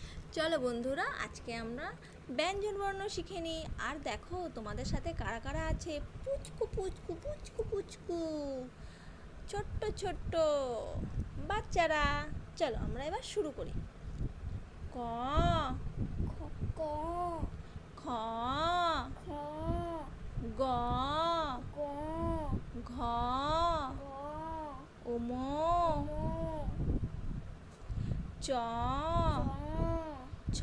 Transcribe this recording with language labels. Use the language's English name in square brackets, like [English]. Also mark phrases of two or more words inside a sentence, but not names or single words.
[Bangla] চলো বন্ধুরা, আজকে আমরা ব্যঞ্জন বর্ণ শিখে নিই। আর দেখো তোমাদের সাথে কারা কারা আছে। পুচকু পুচকু পুচকু পুচকু ছোট্ট ছোট্ট বাচ্চারা। চলো আমরা এবার শুরু করি। ক ক খ খ গ গ ঘ গ উম ম চ ছ